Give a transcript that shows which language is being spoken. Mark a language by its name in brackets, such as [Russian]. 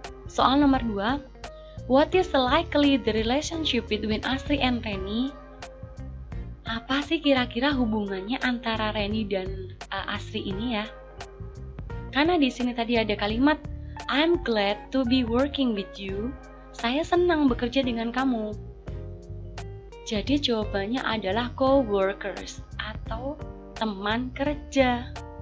[Indonesian] Soal nomor 2, [English] what is likely the relationship between Astri and Reni? [Indonesian] Apa sih kira-kira hubungannya antara Reni dan Astri ini ya? Karena di sini tadi ada kalimat [English] I'm glad to be working with you. [Indonesian] Saya senang bekerja dengan kamu. Jadi jawabannya adalah co-workers atau teman kerja.